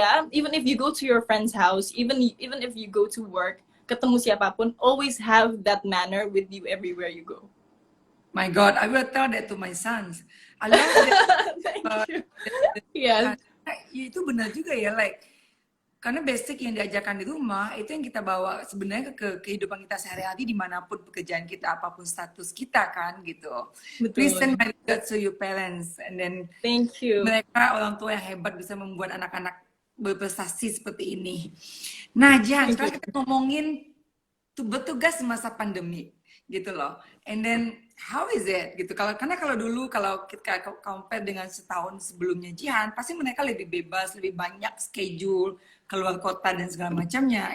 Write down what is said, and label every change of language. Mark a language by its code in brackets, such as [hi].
[en] Even if you go to your friend's house, even if you go to work, [id] ketemu siapapun, [en] always have that manner with you everywhere you go. My God, I will tell that to my sons. I love that. Thank you. Yeah. [id] Itu benar juga ya, like karena basic yang diajarkan di rumah itu yang kita bawa sebenarnya ke kehidupan kita sehari-hari dimanapun pekerjaan kita, apapun status kita kan gitu. Betul. [en] Please send my regards to your parents, and then thank you. [id] Mereka orang tua yang hebat bisa membuat anak-anak berprestasi seperti ini. Nah, Jihan, sekarang kita ngomongin bertugas masa pandemi gitu loh. [en] And then how is it [id] gitu? Karena kalau dulu kalau kita compare dengan setahun sebelumnya Jihan, pasti mereka lebih bebas, lebih banyak schedule, keluar kota dan segala macamnya.